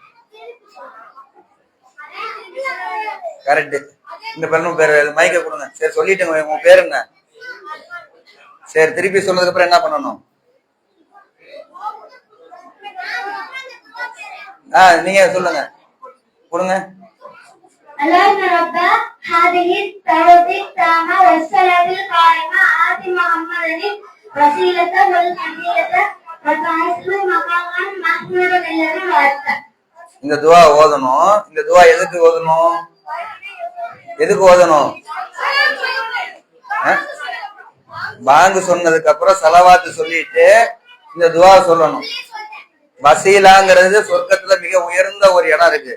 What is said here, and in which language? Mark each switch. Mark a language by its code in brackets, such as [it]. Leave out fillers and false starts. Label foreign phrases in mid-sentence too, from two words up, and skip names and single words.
[ta] கரெக்ட். இந்த பெண்ணும் பேர் மைக்க கொடுங்க. சரி சொல்லிட்டேங்க. உங்க பேர் என்ன? சரி திருப்பி சொன்னதுக்கு அப்புறம் என்ன பண்ணணும்? நீங்க சொல்லுங்க. கொடுங்க. [ar] اللهم رب هذه الدعوة التامة والصلاة القائمة آت محمدا الوسيلة والفضيلة وبعثه مقاما محمودا الذي وعدته. [ta] இந்த துஆ ஓதணும். இந்த துஆ எதுக்கு ஓதணும்? எதுக்கு ஓதணும்? பாங்கு சொன்னதுக்கு அப்புறம் ஸலவாத் சொல்லிட்டு இந்த துஆ சொல்லணும். வசீலாங்கிறது சொர்க்கத்துல மிக உயர்ந்த ஒரு இடம் இருக்கு.